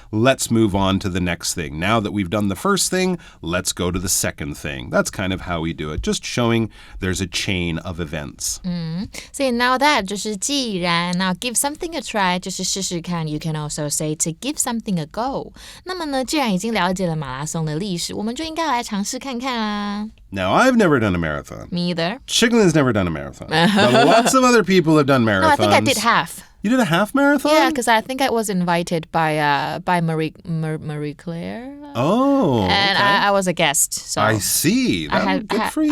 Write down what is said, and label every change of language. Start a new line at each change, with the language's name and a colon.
English: Let's move on to the next thing. Now that we've done the first thing, let's go to the second thing. That's kind of how we do it, just showing there's a chain of events. 所以 now that
Chinese: 就是既然
English: now give something a try
Chinese: 就是试试看
English: You can also say to give something a go.
Chinese: 那么呢，既然已经了解了马拉松的历史，我们就应该来尝试看看啦。
English: Now, I've never done a marathon. Me either. Chicken's never done a marathon. But lots of other people have done marathons. No, I think I did half. You did a half marathon? Yeah, because I think I was invited by Marie Claire. Oh, and okay. I was a guest. So I see. Good for you.